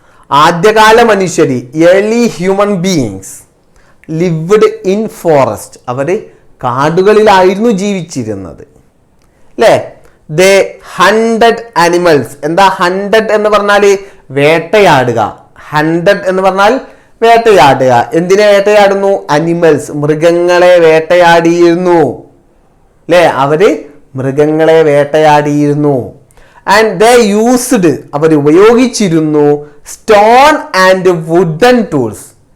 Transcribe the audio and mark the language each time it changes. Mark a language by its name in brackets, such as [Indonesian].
[Malayalam] ആദ്യകാല മനുഷ്യര്, [English] early human beings lived in forest. [Malayalam] അവർ കാടുകളിലായിരുന്നു ജീവിച്ചിരുന്നത്. [English] അല്ലേ, they hunted animals. [Malayalam] എന്താ hunted എന്ന് പറഞ്ഞാൽ? വേട്ടയാടുക. hunted എന്ന് പറഞ്ഞാൽ വേട്ടയാടുക. എന്തിനെ വേട്ടയാടുന്നു? അനിമൽസ്, മൃഗങ്ങളെ വേട്ടയാടിയിരുന്നു. അല്ലേ, അവര് മൃഗങ്ങളെ വേട്ടയാടിയിരുന്നു. [English] and they used, [Malayalam] അവർ ഉപയോഗിച്ചിരുന്നു [English] Stone and wooden tools.